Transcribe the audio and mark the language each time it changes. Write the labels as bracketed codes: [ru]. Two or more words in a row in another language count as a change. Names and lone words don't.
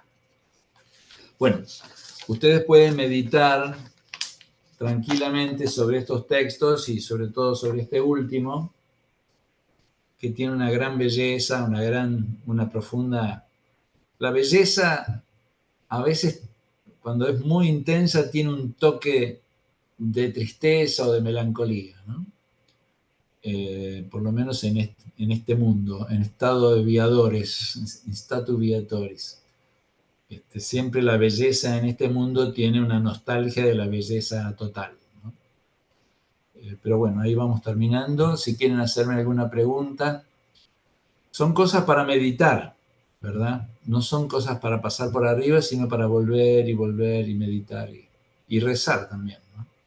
[es] Bueno, ustedes pueden meditar tranquilamente sobre estos textos y sobre todo sobre este último, que tiene una gran belleza, una profunda... La belleza a veces, cuando es muy intensa, tiene un toque de tristeza o de melancolía, ¿no? Por lo menos en este mundo, en estado de viadores, [la] in statu viatoris. [es] Siempre la belleza en este mundo tiene una nostalgia de la belleza total, ¿no? Pero bueno, ahí vamos terminando. Si quieren hacerme alguna pregunta, son cosas para meditar. ¿verdad? No son cosas para pasar por arriba, sino para volver y volver y meditar y rezar también, ¿no?